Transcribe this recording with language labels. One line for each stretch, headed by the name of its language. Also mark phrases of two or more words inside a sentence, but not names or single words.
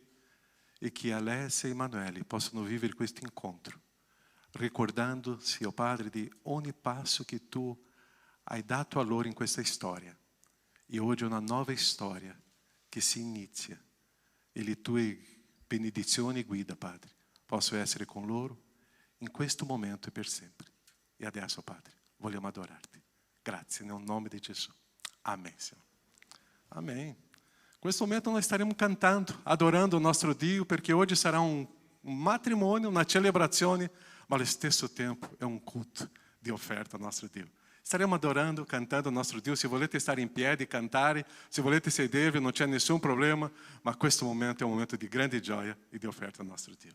Italian: E che Alessia e Emanuele possano vivere questo incontro, ricordandosi, oh Padre, di ogni passo che Tu hai dato a loro in questa storia. E oggi è una nuova storia che si inizia. E le Tue benedizioni e guida, Padre, possono essere con loro in questo momento e per sempre. E adesso, Padre, vogliamo adorarti. Grazie, nel nome di Gesù.
Portuguese: Amém, Senhor. Amém.
Italian: In questo momento noi staremo cantando, adorando il nostro Dio, perché oggi sarà un matrimonio, una celebrazione, ma allo stesso tempo è un culto di offerta al nostro Dio. Staremo adorando, cantando il nostro Dio. Se volete stare in piedi, cantare, se volete sedervi, non c'è nessun problema, ma questo momento è un momento di grande gioia e di offerta al nostro Dio.